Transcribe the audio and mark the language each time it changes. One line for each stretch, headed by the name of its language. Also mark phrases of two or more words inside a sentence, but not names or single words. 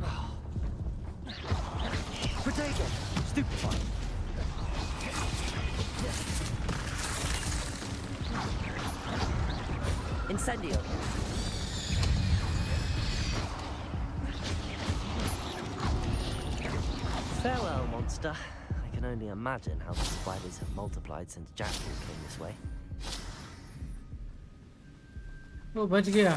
English: Protego. Stupefy. Incendio. Farewell, monster. I can only imagine how the spiders have multiplied since Jackdaw came this way.
Hindi: वो बच गया